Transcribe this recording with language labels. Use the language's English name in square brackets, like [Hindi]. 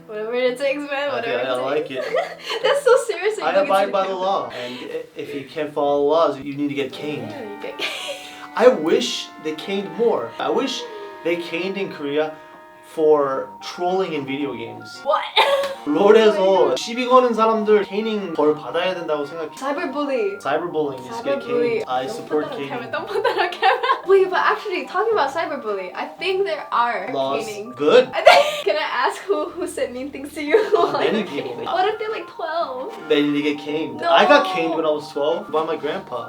[English] Whatever it takes, man. Okay, Whatever I like it it. takes. That's so serious. I abide by the law, and if you can't follow the laws, you need to get caned. Yeah, you get. I wish they caned more. I wish they caned in Korea for trolling in video games. What? [Korean] 롤에서 시비 거는 사람들 caning 벌 받아야 된다고 생각해. [English] Cyberbully. Cyberbullying is get caned. I support caning. Don't put that on camera. Wait, but actually, talking about cyberbullying, I think there are Laws. canings. Good. I think, can I ask who said mean things to you? Many people. What if they're like 12? They need to get caned. No. I got caned when I was 12 by my grandpa.